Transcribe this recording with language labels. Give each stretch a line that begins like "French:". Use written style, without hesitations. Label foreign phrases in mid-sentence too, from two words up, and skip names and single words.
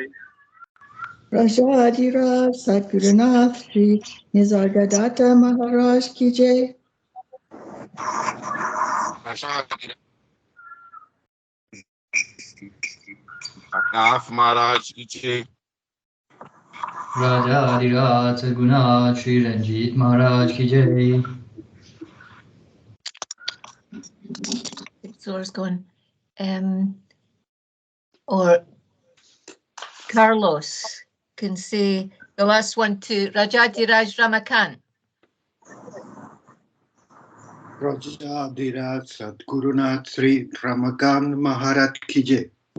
Hindi: राजाधिराज सद्गुरु श्री निसर्गदत्त महाराज की जय. लव महाराज की जय. राजाधिराज सद्गुरु श्री रणजीत महाराज की जय.
English: So it's going. Or Carlos can say the last one to Rajadiraj Ramakan.
Hindi: राजाधिराज सद्गुरु श्री रामाकांत महाराज की जय.